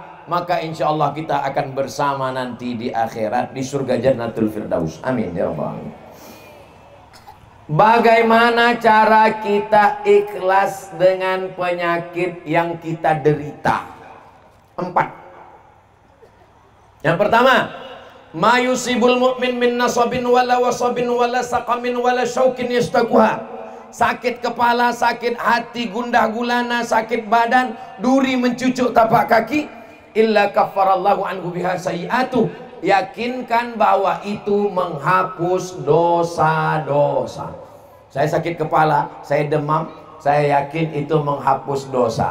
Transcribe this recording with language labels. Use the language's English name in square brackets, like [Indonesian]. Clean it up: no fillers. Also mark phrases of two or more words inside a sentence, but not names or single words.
[Indonesian] Maka insya Allah kita akan bersama nanti di akhirat di surga Jannatul Firdaus. [Arabic] آمين يا رب العالمين. [Indonesian] Bagaimana cara kita ikhlas dengan penyakit yang kita derita? 4. Yang pertama, [Arabic] ما يصيب المؤمن من نصب ولا وصب ولا سقم ولا شوكة يشاكها. [Indonesian] Sakit kepala, sakit hati, gundah gulana, sakit badan, duri mencucuk tapak kaki, [Arabic] إلا كفر الله عنه بها سيئاته. [Indonesian] Yakinkan bahwa itu menghapus dosa-dosa. Saya sakit kepala, saya demam, saya yakin itu menghapus dosa.